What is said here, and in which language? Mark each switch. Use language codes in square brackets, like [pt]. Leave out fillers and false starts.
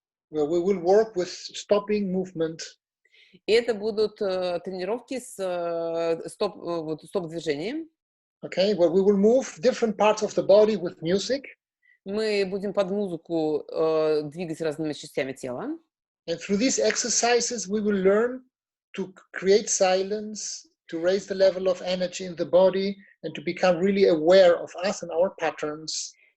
[en] Where we will work with stopping movement. [ru] И это будут тренировки с стоп-движением. [en] Okay, where we will move different parts of the body with music. [ru] Мы будем под музыку двигать разными частями тела. [en] And through these exercises, we will learn to create silence, to raise the level of energy in the body, and to become really aware of us and our patterns.